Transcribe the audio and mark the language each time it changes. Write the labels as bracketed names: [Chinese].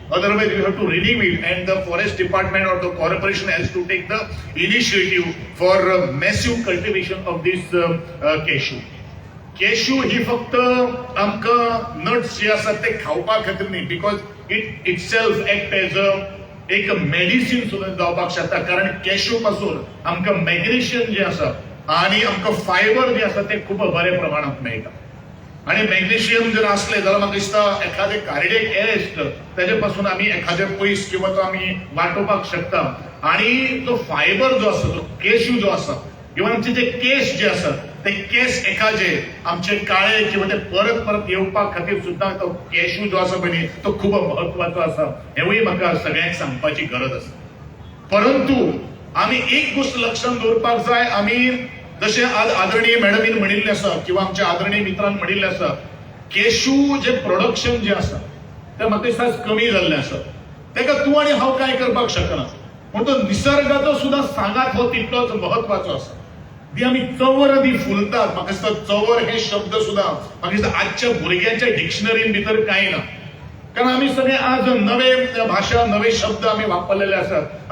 [English] Otherwise, you have to renew it, and the forest department or the corporation has to take the initiative for massive cultivation of this cashew. [Konkani] Cashew ही फक्त आमका nuts जे असतात ते खावपा खातीर न्ही, [English] because it itself act as [Konkani] एक मेडिसिन सुद्धा जावपाक शकता. कारण कॅश्यू पासून आमकां मॅग्नेशियम जे आसा आणि आमकां फायबर जे आसा ते खूप बऱ्या प्रमाणात मेळटा. आणि मॅग्नेशियम जर असले जाल्यार म्हाका दिसता एखादे कार्डियक अरेस्ट त्याचे पासून आमी एखादे पयस किंवा तो आमी वाटोवपाक शकता. आणि तो फायबर जो आसा, तो केशू जो आसा, इवन आमचे जे केस जे आसात ते केस एकाचे आमचे काळे किंवा ते परत परत येवपा खातीर सुद्दां तो केशू जो आसा पळय तो खूब महत्वाचो आसा, हेवूय म्हाका सगळ्यांक सांगपाची गरज आसा. परंतु आमी एक गोष्ट लक्षात दवरपाक जाय, आमी जशें आज आदरणीय मॅडमीन म्हणिल्लें आसा किंवा आमच्या आदरणीय मित्रान म्हणिल्लें आसा, केशू जे प्रोडक्शन जे आसा ते म्हाका दिसता कमी जाल्लें आसा. तेका तूं आनी हांव कांय करपाक शकना, पूण तो निसर्गाचो सुद्दां सांगात हो तितलोच महत्वाचो आसा. ती आमी चंवर ती फुलतात, म्हाका दिसता चंवर हे शब्द सुद्दां म्हाका दिसता आजच्या भुरग्यांच्या डिक्शनरीन भितर कांय ना, कारण आमी सगळे आज नवे भाशा नवे शब्द आमी वापरलेले आसात.